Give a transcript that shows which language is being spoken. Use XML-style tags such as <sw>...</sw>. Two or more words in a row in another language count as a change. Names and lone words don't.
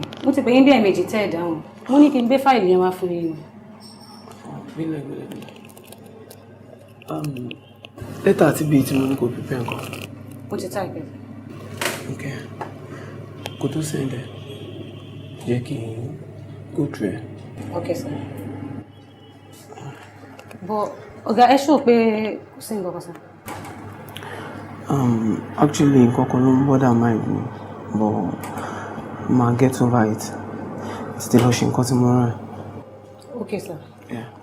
<yo>Mo ti pè yín bí ẹ̀ẹ̀mejì tẹ́ ẹ̀ dáhùn. Mo ní kí n gbé fáìlì yẹn wá fún yín. Gbélé. Lẹ́tà àti bíi tí mo ní kò prepare nǹkan. Mo ti type ẹ̀. Okay. Kò tó sẹ́ndẹ̀. Jẹ́ kí n</yo> <en>go through</en> <yo>ẹ̀.</yo> <en>Okay sir.</en> <yo>But ọ̀gá ẹ ṣó pé kò sí nǹkan kan sir.</yo> <en>Actually,</en> <yo>nǹkan kan ló ń</yo> <en>bother mind mi, but ma get over it.</en> <yo>Still lọ ṣe nǹkan tí mo rán ẹ.</yo> <en>Okay sir. Yeah.</en>